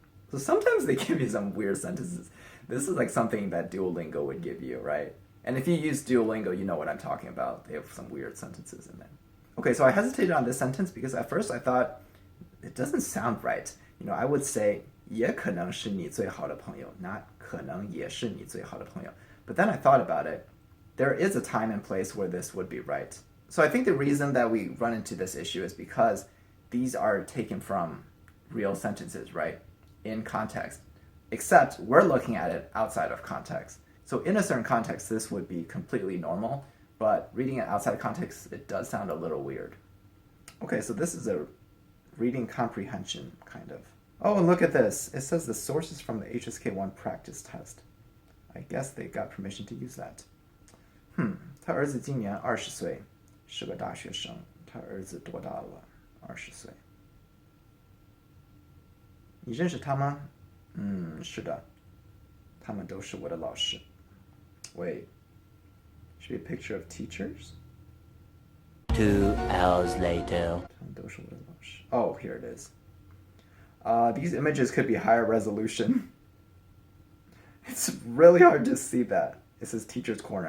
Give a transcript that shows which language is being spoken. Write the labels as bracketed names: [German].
[English] So sometimes they give you some weird sentences. This is like something that Duolingo would give you, right? And if you use Duolingo, you know what I'm talking about. They have some weird sentences in there. Okay, so I hesitated on this sentence because at first I thought it doesn't sound right. I would say [Chinese] 也可能是你最好的朋友 not 可能也是你最好的朋友 [English] But then I thought about it. There is a time and place where this would be right. So I think the reason that we run into this issue is because these are taken from real sentences, right? In context. Except we're looking at it outside of context. So in a certain context, this would be completely normal, but reading it outside context, it does sound a little weird. Okay, so this is a reading comprehension, kind of. Oh, and look at this. It says the source is from the HSK1 practice test. I guess they got permission to use that. [Chinese] 他儿子今年20岁，是个大学生。他儿子多大了？20岁。你认识他吗？是的，他们都是我的老师。 [English] Wait, should be a picture of teachers? 2 hours later. [Chinese] 他们都是我的老师。 [English] Oh, here it is. These images could be higher resolution. It's really hard to see that. It says teacher's corner.